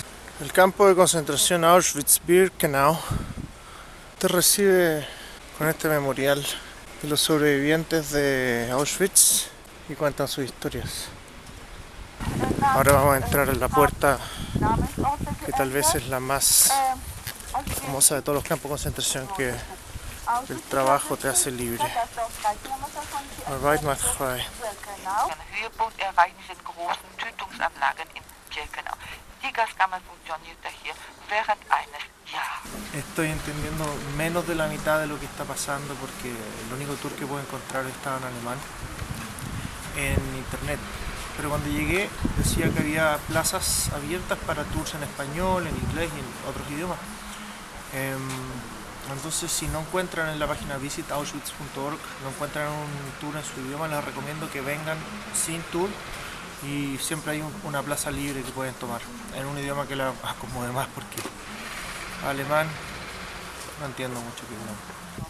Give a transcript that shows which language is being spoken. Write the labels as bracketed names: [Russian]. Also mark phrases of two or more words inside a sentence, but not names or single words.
[Spanish] El campo de concentración Auschwitz-Birkenau te recibe con este memorial de los sobrevivientes de Auschwitz y cuentan sus historias. Ahora vamos a entrar en la puerta que tal vez es la más famosa de todos los campos de concentración, que el trabajo te hace libre. [German] Arbeit macht frei. Höhepunkt erreichen sind großen Tötungsanlagen in Birkenau. Die Gaskammer funktionierte hier während eines Jahres. [Spanish] Estoy entendiendo menos de la mitad de lo que está pasando porque el único tour que puedo encontrar estaba en alemán en internet. Pero cuando llegué decía que había plazas abiertas para tours en español, en inglés y en otros idiomas. Entonces, si no encuentran en la página visitauschwitz.org, no encuentran un tour en su idioma, les recomiendo que vengan sin tour y siempre hay una plaza libre que pueden tomar en un idioma que les acomode más, porque alemán no entiendo mucho que no.